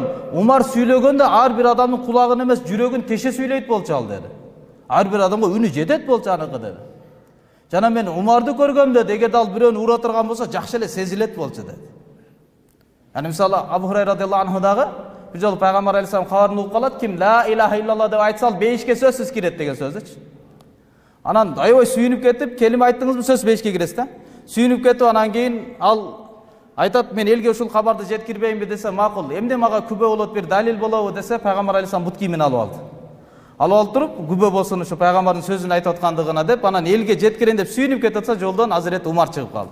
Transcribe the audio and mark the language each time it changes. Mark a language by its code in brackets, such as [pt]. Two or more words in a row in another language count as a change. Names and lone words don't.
[ky] Умар сүйлөгөндө ар бир адамдын кулагын эмес, жүрөгүн теше сүйлөйт болчу ал деди. Ар бир адамга үнү жетет болчу аныкы деди. Жана мен Умарды көргөм деди, эгерде ал бирөөнү ура турган болсо жакшы эле сезилет болчу деди. Yani мисалы Абу Хурайра [ar] رضي الله عنه [ky] дагы bir жолу пайгамбар алейхиссалам кабарын угуп калат, ким [ar] لا إله إلا الله [ky] деп айтса ал бейишке сөзсүз кирет деген сөздүчү. Анан аябай сүйүнүп кетип, келиме айттыңызбы, сөз бейишке киресиз да. Сүйүнүп кетип, анан кийин ал айтат, мен элге ушул кабарды жеткирбейинби десе, макул, эмне мага күбө болот, бир далил болобу десе, пайгамбар алейхиссалам бут кийимин алып алды. Алып алып туруп, күбө болсун ушу пайгамбардын сөзүн айтып аткандыгына деп, анан элге жеткирейин деп сүйүнүп кетип атса, жолдон Азирет Умар чыгып калды.